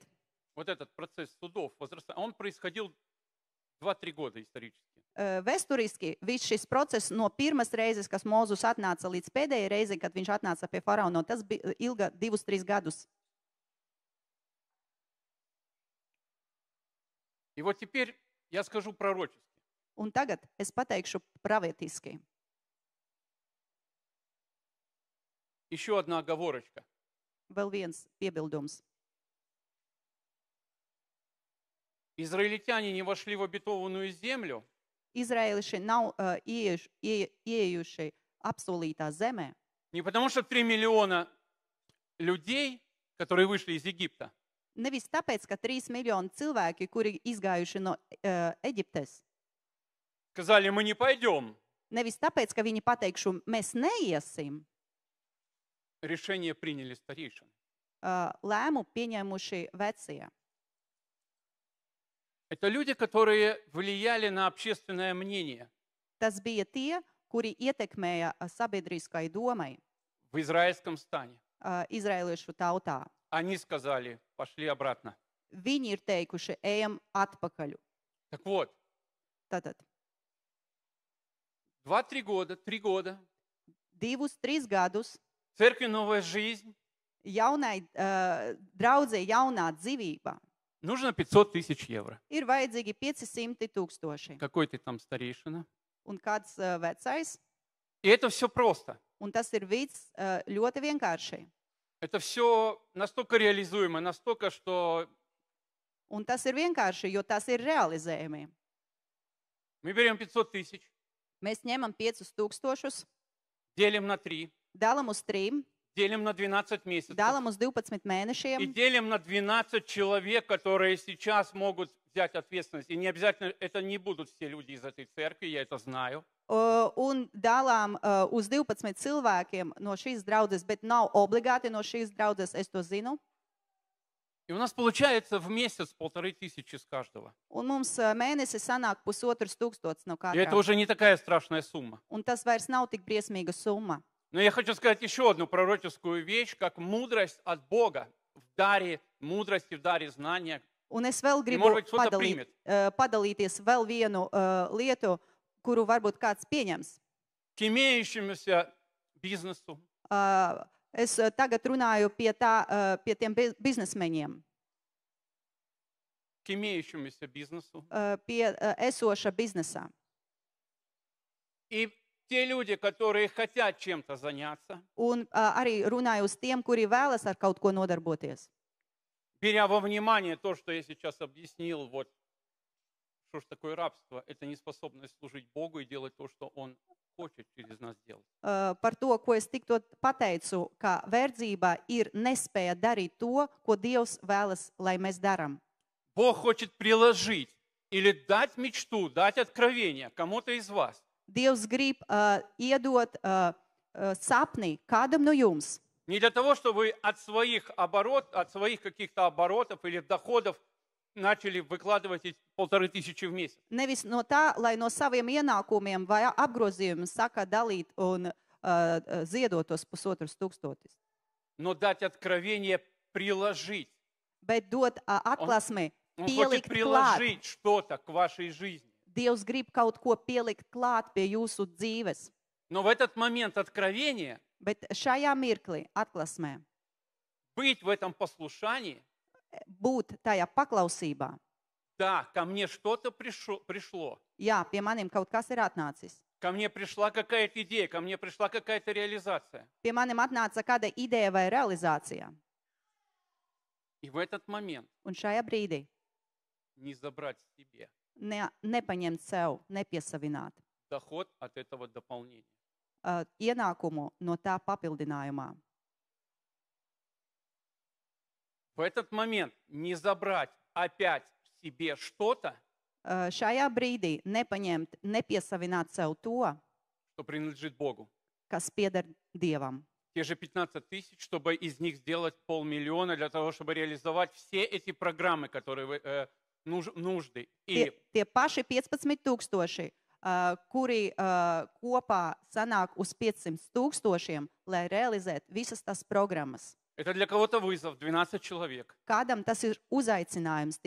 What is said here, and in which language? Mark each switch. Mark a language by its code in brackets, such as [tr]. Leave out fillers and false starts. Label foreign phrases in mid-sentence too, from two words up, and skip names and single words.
[ru] Вот этот процесс судов, он происходил 2-3 года исторически. [lv] Vēsturiski viss šis process no pirmās reizes, kas Mūzes atnāca līdz pēdējai reizei, kad viņš atnāca pie faraona, tas bija ilga 2-3 gadus. [ru] И вот теперь я скажу пророчески. [lv] Un tagad es pateikšu pravietiski. [ru] Еще одна оговорочка. [lv] Vēl viens piebildums. [ru] Израильтяне не вошли в обетованную землю, [lv] Izraēliši nav ieejuši apsolītā zemē. [ru] не потому что 3 миллиона людей, которые вышли из Египта, [lv] Nevis tāpēc, ka 3 miljoni cilvēki, kuri izgājuši no Eģiptes, [ru] сказали, мы не пойдем. [lv] nevis tāpēc, ka viņi pateikšu, mēs neiesim, [ru] Решение приняли старейшины. [lv] lēmu pieņēmuši vecie. [ru] Это люди, которые влияли на общественное мнение [lv] Tas bija tie, kuri ietekmēja sabiedriskai domai [ru] в израильском стане. [lv] izraēliešu tautā. [ru] Они сказали, пошли обратно. [lv] Viņi ir teikuši, ejam atpakaļ. [ru] Так вот, [lv] Tātad [ru] 2-3 года, 3 года, [lv] 2-3 gadus [ru] церкви «Новая жизнь», [lv] jaunai draudzē jaunā dzīvība [ru] нужно 500 тысяч евро. [lv] ir vajadzīgi 500 000. [ru] Какой ты там старейшина? [lv] Un kāds vecais, [ru] И это все просто. [lv] un tas ir viss ļoti vienkārši. [ru] Это все настолько реализуемо, настолько, что [lv] Un tas ir vienkārši, jo tas ir realizējami. [ru] мы берем 500 тысяч, [lv] Mēs ņemam 5000, [ru] делим на 3, [lv] dalam uz 3, [ru] делим на 12 месяцев. [lv] dalam uz 12 [ru] И [lv] mēnešiem [ru] делим на 12 человек, которые сейчас могут взять ответственность. И не обязательно, это не будут все люди из этой церкви, я это знаю. [lv] un dalām uz 12 cilvēkiem no šīs draudzes, bet nav obligāti no šīs draudzes, es to zinu. [ru] И у нас получается в месяц 1500 с каждого. [lv] Un mums mēnesi sanāk 1500 no [ru] И это [lv] katra. [ru] уже не такая страшная сумма. [lv] Un tas vairs nav tik briesmīga summa. [ru] Но я хочу сказать еще одну пророческую вещь, как мудрость от Бога в даре мудрости, в даре знания. [lv] Un es vēl gribu [ru] может быть, кто-то примет. [lv] padalīties vēl vienu lietu, kuru varbūt kāds pieņems. [ru] К имеющемуся бизнесу, [lv] Es tagad runāju pie tiem biznesmeņiem, [ru] к имеющемуся бизнесу. [lv] pie esoša biznesa. [ru] И те люди, которые хотят чем-то заняться, [lv] Un arī runāju uz tiem, kuri vēlas ar kaut ko nodarboties. [ru] беря во внимание то, что я сейчас объяснил, вот, что ж такое рабство, это неспособность служить Богу и делать то, что Он хочет через нас делать. [lv] Par to, ko es tikko pateicu, ka verdzība ir nespēja darīt to, ko Dievs vēlas, lai mēs darām. [ru] Бог хочет приложить или дать мечту, дать откровение кому-то из вас. [lv] Dievs grib iedot sapni kādam no jums. [ru] Не для того, чтобы вы от своих каких-то оборотов или доходов начали выкладывать эти 1500 в месяц. [lv] Nevis no tā, lai no saviem ienākumiem vai apgrozījumiem saka dalīt un ziedot tos 1500. [ru] Но дать откровение, приложить. [lv] Bet dot atklāsmi, [ru] Он хочет [lv] pielikt klāt. [ru] приложить что-то к вашей жизни. [lv] Dievs grib kaut ko pielikt klāt pie jūsu dzīves. [ru] Но в этот момент откровения, [lv] Bet šajā mirklī, atklāsmē, [ru] быть в этом послушании, [lv] būt tajā paklausībā. [ru] да, ко мне что-то пришло. [lv] Jā, pie maniem kaut kas ir atnācis. [ru] Ко мне пришла какая-то идея, ко мне пришла какая-то реализация. [lv] Pie maniem atnāca kāda ideja vai realizācija. [ru] И в этот момент [lv] Un šajā brīdī [ru] не забрать себе [lv] nepaņemt sev, nepiesavināt [ru] доход от этого дополнения. [lv] Ienākumu no tā papildinājumā. [ru] В этот момент не забрать опять себе что-то, [lv] Šajā brīdī nepaņemt, nepiesavināt sev to, [ru] что принадлежит Богу. [lv] kas pieder Dievam. [ru] Те же 15 тысяч, чтобы из них сделать 500 000, для того, чтобы реализовать все эти программы, которые нужды. И [lv] Tie paši 15 000, kuri kopā sanāk uz 500 000, lai realizētu visas tās programmas. [ru] это для кого-то вызов, 12 человек. [lv] Kādam tas ir uzaicinājums.